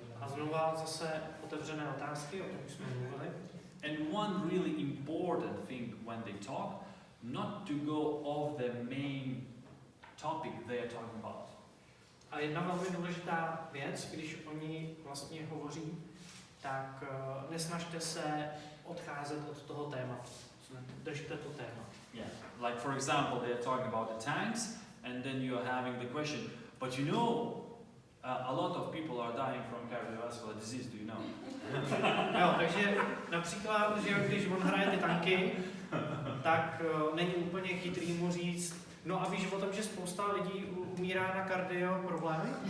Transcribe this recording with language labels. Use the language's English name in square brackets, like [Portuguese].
[Czech] A znova zase otevřené otázky, o tom už jsme mluvili. [English] And one really important thing when they talk, not to go off the main topic they are talking about. [Czech] A jedna velmi důležitá věc, když oni vlastně hovoří, tak nesnažte se odcházet od toho tématu. Držte to téma. [English] Yeah, like for example, they are talking about the tanks, and then you are having the question, but you know, a lot of people are dying from cardiovascular disease, do you know? [Czech] Jo, takže například, že když on hraje ty tanky, tak není úplně chytrý mu říct, no a víš o tom, že spousta lidí umírá na kardio problémy?